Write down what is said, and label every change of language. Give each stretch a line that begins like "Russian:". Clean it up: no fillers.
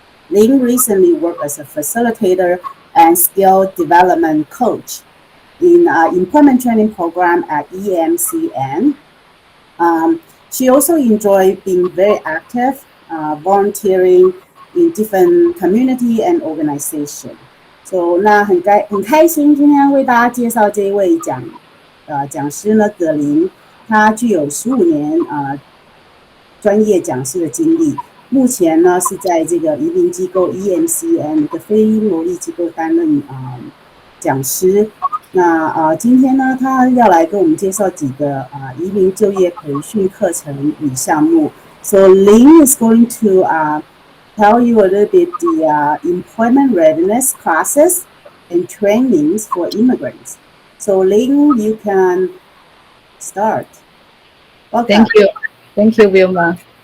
English: Ling recently worked as a facilitator and skill development coach in employment training program at EMCN. She also enjoyed being very active, volunteering in different community and organization.
Chinese: So 那很开心今天为大家介绍这一位讲师呢，葛林，他具有15年专业讲师的经历，目前呢是在这个移民机构 EMCN 一个非牟利机构担任讲师。那今天呢，他要来跟我们介绍几个移民就业培训课程与项目。
English: So Ling is going to tell you a little bit the employment readiness classes and trainings for immigrants. So Ling, you can start. Welcome. Thank you, Wilma.